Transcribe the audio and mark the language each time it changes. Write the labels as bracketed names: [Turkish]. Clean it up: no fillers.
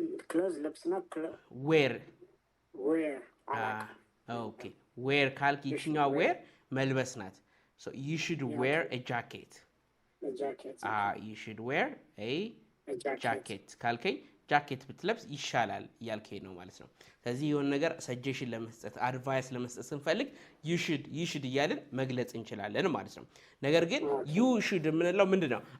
[Amharic] clothes ልብስ ነው [English] wear wear [Amharic] ኦኬ wear ካልክ ይችኛው wear መልበስ ናት [English] So you should wear a jacket. A jacket. You should wear a jacket [Amharic] ካልከኝ ጃኬት ብትለብስ ይሻላል እያልከኝ ነው ማለት ነው። ስለዚህ የሆነ ነገር ሰጀሽን ለመስጠት አድቫይስ ለመስጠት ስንፈልግ [English] you should [Amharic] እያልን መግለጽ እንችላለን ማለት ነው። ነገር ግን you should የምንለው ምንድነው?